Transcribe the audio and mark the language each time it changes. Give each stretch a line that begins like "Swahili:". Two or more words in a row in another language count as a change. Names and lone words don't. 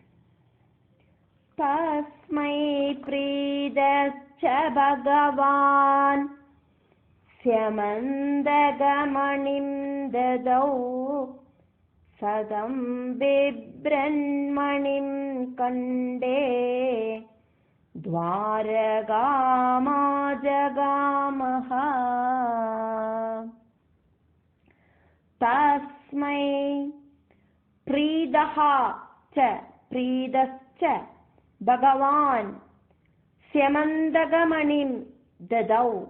Sanskrit: तस्मै प्रीतश्च भगवान् स्यमन्तकमणिं ददौ शतं बिभ्रन्मणिं कण्ठे द्वारकामाजगामः. तस्मै प्रीदः च प्रीदश्च भगवान् स्यमन्दकमणिं ददौ